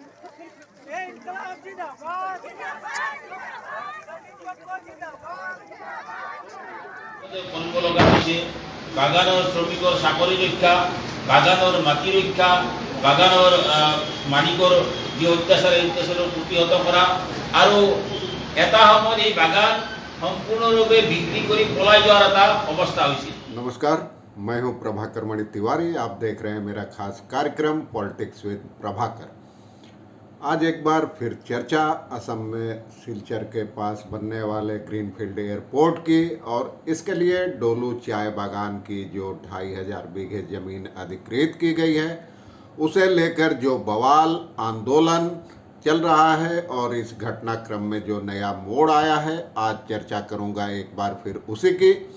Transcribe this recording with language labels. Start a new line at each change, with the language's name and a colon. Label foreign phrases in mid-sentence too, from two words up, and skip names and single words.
Assamese: বাগানৰ শ্ৰমিকৰ চাকৰি ৰক্ষা, বাগানৰ মাটি ৰক্ষা, বাগানৰ মালিকৰ যি অত্যাচাৰ প্ৰতিহত কৰা আৰু এটা সময়ত এই বাগান সম্পূৰ্ণৰূপে বিক্ৰী কৰি পলাই যোৱাৰ এটা অৱস্থা হৈছিল।
Hindi: नमस्कार, मैं हूं प्रभाकर मणि तिवारी। आप देख रहे हैं मेरा खास कार्यक्रम पॉलिटिक्स विद प्रभाकर। आज एक बार फिर चर्चा असम में सिलचर के पास बनने वाले
English: greenfield airport
Hindi: की और इसके लिए डोलू चाय बागान की जो 2500 बीघे ज़मीन अधिकृत की गई है उसे लेकर जो बवाल आंदोलन चल रहा है और इस घटनाक्रम में जो नया मोड़ आया है, आज चर्चा करूंगा एक बार फिर उसी की।